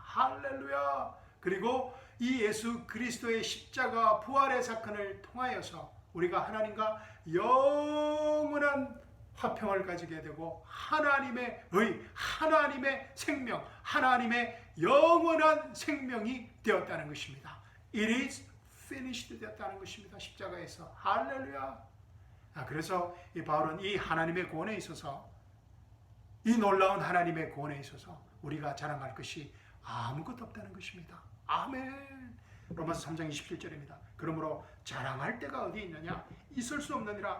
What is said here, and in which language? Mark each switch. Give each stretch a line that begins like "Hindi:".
Korean: 할렐루야. 그리고 이 예수 그리스도의 십자가 부활의 사건을 통하여서 우리가 하나님과 영원한 화평을 가지게 되고 하나님의 의, 하나님의 생명, 하나님의 영원한 생명이 되었다는 것입니다.
English: It is finished
Korean: 되었다는 것입니다. 십자가에서. 할렐루야. 그래서 이 바울은 이 하나님의 구원에 있어서, 이 놀라운 하나님의 구원에 있어서 우리가 자랑할 것이 아무것도 없다는 것입니다. 아멘. 로마서 3장 27절입니다. 그러므로 자랑할 데가 어디 있느냐? 있을 수 없느니라.